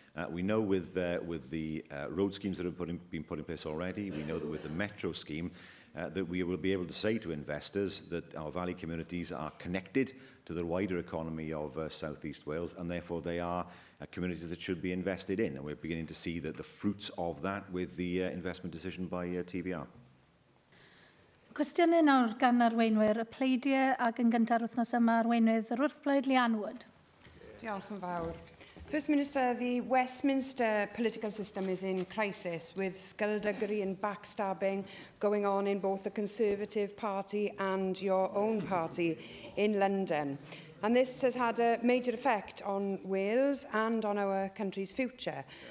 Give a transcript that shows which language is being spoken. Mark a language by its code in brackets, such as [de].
[en] We know with the road schemes that have been put in place already, we know that with the Metro scheme, that we will be able to say to investors that our valley communities are connected to the wider economy of South East Wales, and therefore they are communities that should be invested in. And we're beginning to see that the fruits of that with the investment decision by TVR. [cy] Cwestiynau nawr gan arweinwyr y pleidiau ac yn gyntaf wythnos yma arweinydd yr wrthblaid Leanne Wood. Diolch yn fawr. [en] First Minister, the Westminster political system is in crisis, with skullduggery and backstabbing going on in both the Conservative Party and your own party in London. And this has had a major effect on Wales and on our country's future.